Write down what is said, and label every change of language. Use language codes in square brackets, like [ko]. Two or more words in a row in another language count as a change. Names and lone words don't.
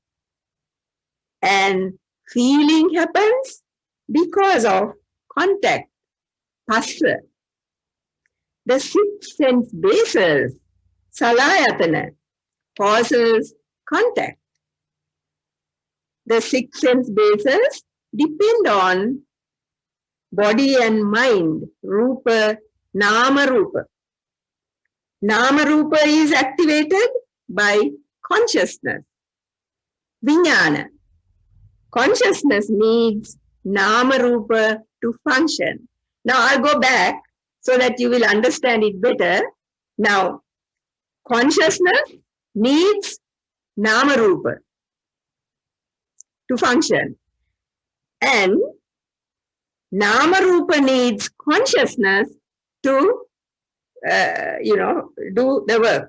[en] And feeling happens because of contact, phassa. The 6 sense bases, salayatana, causes contact. The 6 sense bases depend on body and mind, [pi] rupa, nama rupa. Nama rupa [en] is activated by consciousness, vijnana. Consciousness needs [pi] nama rupa [en] to function. Now I'll go back so that you will understand it better. Now, consciousness needs [pi] nama rupa [en] to function, and [pi] nama rupa [en] needs consciousness to do the work.